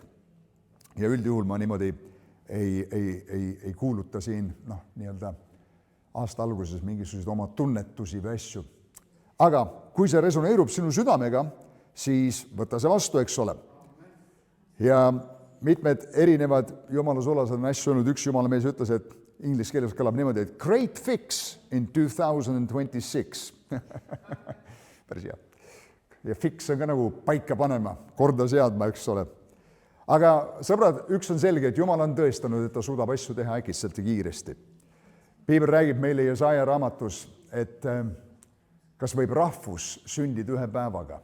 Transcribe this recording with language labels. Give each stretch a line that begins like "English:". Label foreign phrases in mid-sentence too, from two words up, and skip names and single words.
Estonian: Ja üldjuhul ma niimoodi ei kuuluta siin nii-öelda aasta alguses mingisuguseid oma tunnetusi või asju. Aga kui see resoneerub sinu südamega, siis võta see vastu, eks ole. Ja mitmed erinevad Jumala sulased on asju öelnud, üks Jumala mees ütles, et inglise keeles kõlab niimoodi, et
English: great fix in 2026.
Estonian: Päris hea. Ja fix on ka nagu paika panema, korda seadma, eks ole. Aga sõbrad, üks on selge, et Jumal on tõestanud, et ta suudab asju teha äkitselt ja kiiresti. Piibel räägib meile Jesaja raamatus, et kas võib rahvus sündida ühe päevaga.